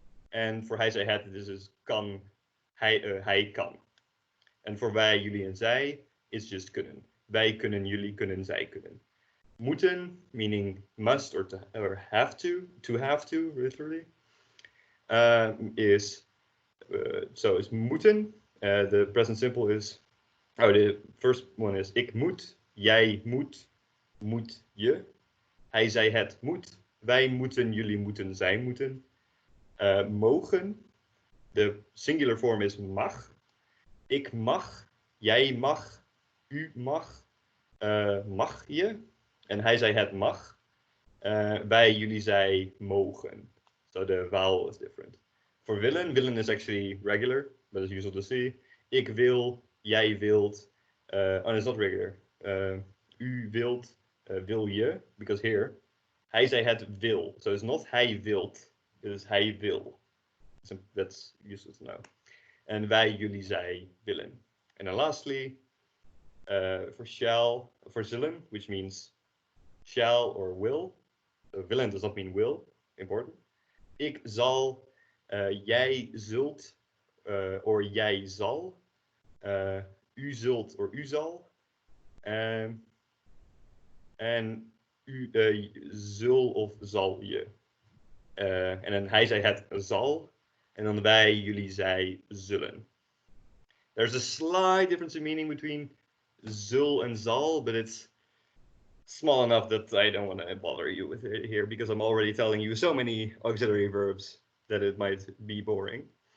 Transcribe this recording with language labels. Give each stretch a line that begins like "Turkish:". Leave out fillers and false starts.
English: And for hij, zij, het, this is kan, hij kan.
Dutch: En voor wij, jullie en zij,
English: it's just
Dutch: kunnen. Wij kunnen, jullie kunnen, zij kunnen.
English: Moeten, meaning must or have to, literally, is, so it's moeten. The present simple is, the first one is
Dutch: ik moet, jij moet, moet je. Hij, zij, het moet. Wij moeten, jullie moeten, zij moeten.
English: Mogen, de singular form is mag.
Dutch: Ik mag, jij mag, u mag, mag je. En hij, zij, het mag. Wij, jullie, zij mogen.
English: So the vowel is different. For willen, willen is actually regular, but it's usual to see.
Dutch: Ik wil, jij wilt.
English: Oh, it's not regular.
Dutch: U wilt, wil je,
English: because here,
Dutch: hij, zij, het wil.
English: So it's not hij wilt, it is hij wil. So that's useful to know.
Dutch: And wij, jullie, zij, willen.
English: And then lastly, for shall, for zullen, which means shall or will. So willen does not mean will, important.
Dutch: Ik zal, jij zult, or jij zal. U zult or u zal. En u zul of zal je. En dan hij, zij, het zal. En dan wij, jullie, zij zullen.
English: There's a slight difference in meaning between zul and zal, but it's small enough that I don't want to bother you with it here because I'm already telling you so many auxiliary verbs that it might be boring.